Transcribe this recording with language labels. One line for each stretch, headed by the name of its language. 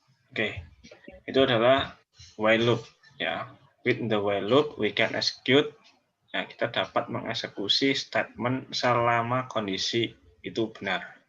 Indonesian: Oke, itu adalah while loop ya.
English: With the while loop we can execute.
Indonesian: Nah, kita dapat mengeksekusi statement selama kondisi itu benar.